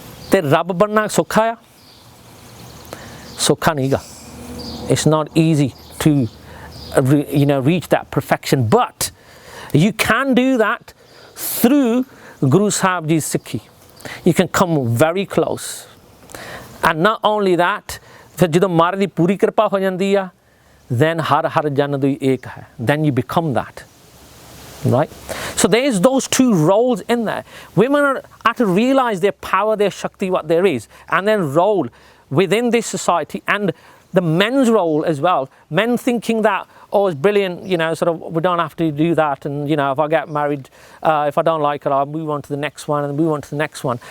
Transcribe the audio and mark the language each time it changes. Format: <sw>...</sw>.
<pa>ते रब बनना सौखा आ? सौखा नहीं गा.</pa> <en>It's not easy to reach that perfection, but you can do that through Guru Sahib Ji's Sikhi. You can come very close. And not only that,</en> <pa>फिर जदों महाराज दी पूरी कृपा हो जाती है,</pa> <en>then</en> <pa>हर हर जन दुई एक है,</pa> <en>then you become that, right? So there's those two roles in there. Women have to realize their power, their shakti, what there is, and then role within this society, and the men's role as well. Men thinking that, oh, it's brilliant, sort of, we don't have to do that, and if I get married, if I don't like it, I'll move on to the next one and move on to the next one.</en>